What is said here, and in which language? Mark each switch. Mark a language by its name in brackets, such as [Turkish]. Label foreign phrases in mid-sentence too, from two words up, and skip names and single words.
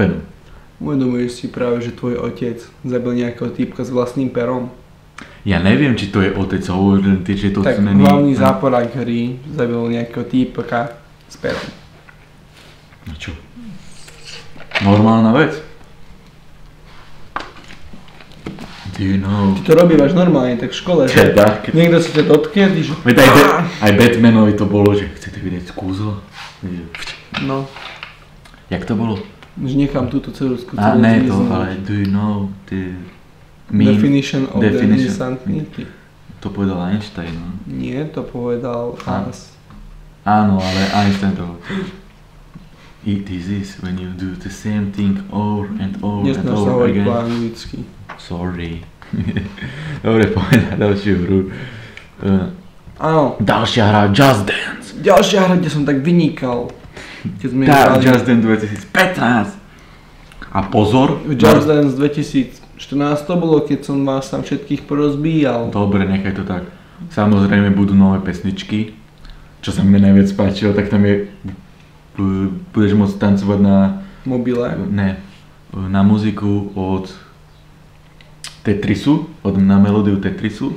[Slovak] Uvedomuješ si práve, že tvoj otec zabil nejakého týpka s vlastným perom? Ja neviem, či to je otec Howard, či to tak není... hlavný záporák hry zabil nejakého týpka z Peru. No čo? Normálna vec. [English] Do you know? [Slovak] Ty to robívaš normálne, tak v škole, že niekto si ťa dotkne, že... Veď aj Batmanovi to bolo, že chcete vidieť kúzlo? No. Jak to bolo? Že nechám túto ceruzku. Ne to, ale [English] do you know the definition of the insanity? [Slovak] To povedal Einstein, no? Nie, to povedal Hans. Áno, ale Einstein to... [English] It is when you do the same thing over and over and over again. [Slovak] Nesnáš sa hovoriť po anglicky. Sorry. Dobre, poďme na ďalšiu hru. Áno. Ďalšia hra Just Dance. Ďalšia hra, kde som tak vynikal. Tá, Just Dance 2015. A pozor. Just Dance 2014 to bolo, keď som vás tam všetkých porozbíjal. Dobre, nechaj to tak. Samozrejme budú nové pesničky. Čo sa mne najviac páčilo, tak tam je... Budeš môcť tancovať na... Mobile? Ne. Na muziku od Tetrisu, na melódiu Tetrisu.